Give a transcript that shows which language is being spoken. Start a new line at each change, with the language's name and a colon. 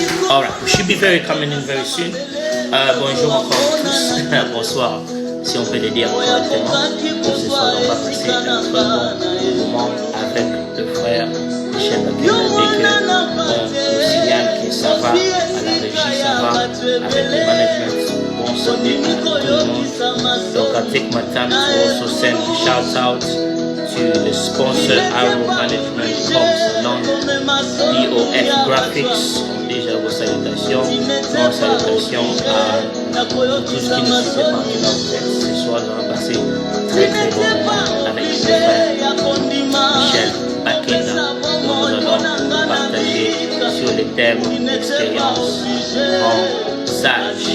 English: Alright, we should be coming in very soon.
French: Bonjour encore à tous. Bonsoir, si on peut le dire correctement. Pour ce soir, on va passer un très bon moment avec le frère Michel Bakenda. Dès que on nous signale que ça va, à la régie, ça va, avec le management, bon santé à tout le monde.
English: Donc, I take my time to also send a shout out to the sponsor, Arrow Management, Comes Along, DOF Graphics.
French: Déjà vos salutations, bonnes salutations à tous ceux qui nous suivent parmi nous. Ce soir, nous allons passer très bon moment avec le frère Michel Bakenda, où nous allons partager sur les thèmes expérience en sage.